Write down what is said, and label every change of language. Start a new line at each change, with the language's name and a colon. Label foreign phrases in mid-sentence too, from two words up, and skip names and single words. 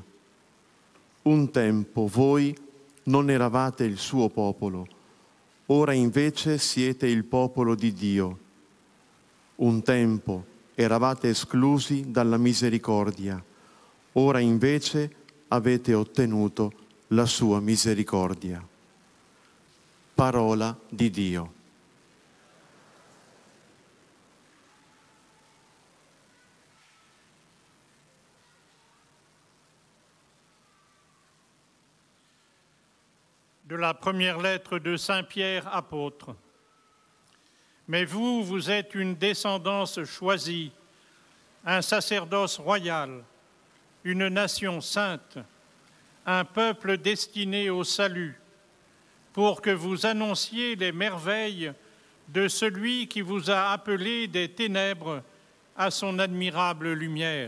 Italian: Un tempo voi non eravate il suo popolo, ora invece siete il popolo di Dio. Un tempo eravate esclusi dalla misericordia, ora invece avete ottenuto la sua misericordia. Parola di Dio.
French: De la première lettre de Saint Pierre, apôtre. Mais vous, vous êtes une descendance choisie, un sacerdoce royal, une nation sainte, un peuple destiné au salut, pour que vous annonciez les merveilles de celui qui vous a appelé des ténèbres à son admirable lumière.